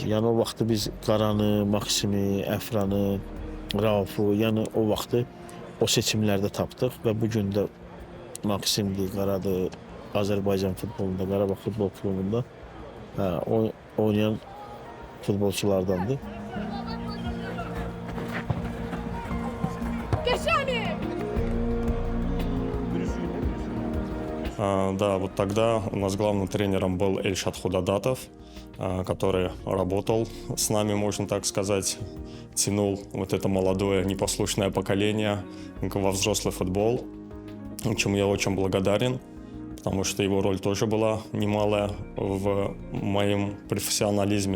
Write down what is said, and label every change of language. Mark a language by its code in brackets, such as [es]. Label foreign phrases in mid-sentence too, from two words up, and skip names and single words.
[az] Yəni o vaxtda biz Qaranı, Maksimi, Əfranı, Raufu, yəni o vaxtı o seçimlərdə tapdıq və bu gün də Maksimdir, Qaradır, Azərbaycan futbolunda, Qarabağ futbol klubunda oynayan futbolçulardandır. [ru] Да, вот тогда у нас главным тренером был Эльшат Худадатов, который работал с нами, можно так сказать, тянул вот это молодое непослушное поколение во взрослый футбол, чему я очень благодарен, потому что его роль тоже была немалая в моем профессионализме.